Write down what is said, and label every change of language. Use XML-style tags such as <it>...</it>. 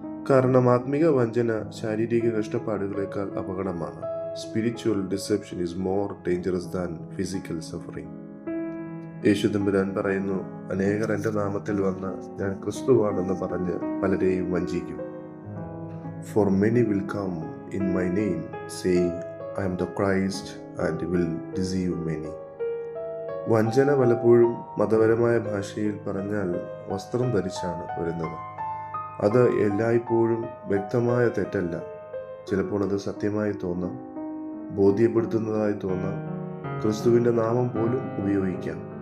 <ml>കാരണം ആത്മിക വഞ്ചന ശാരീരിക കഷ്ടപ്പാടുകളേക്കാൾ അപകടമാണ്.</ml> <en>Spiritual deception is more dangerous than physical suffering.</en> <ml>യേശു തമ്പുരാൻ പറയുന്നു, അനേകർ എൻ്റെ നാമത്തിൽ വന്ന് ഞാൻ ക്രിസ്തുവാണെന്ന് പറഞ്ഞ് പലരെയും വഞ്ചിക്കും.</ml> <en>For many will come in my name, saying, I am the Christ, and will deceive many.</en> <ml>വഞ്ചന പലപ്പോഴും മതപരമായ ഭാഷയിൽ പറഞ്ഞാൽ വസ്ത്രം ധരിച്ചാണ് വരുന്നത്. അത് എല്ലായ്പ്പോഴും വ്യക്തമായ തെറ്റല്ല. ചിലപ്പോൾ അത് സത്യമായി തോന്നാം, ബോധ്യപ്പെടുത്തുന്നതായി തോന്നാം, ക്രിസ്തുവിൻ്റെ നാമം പോലും ഉപയോഗിക്കാം.</ml>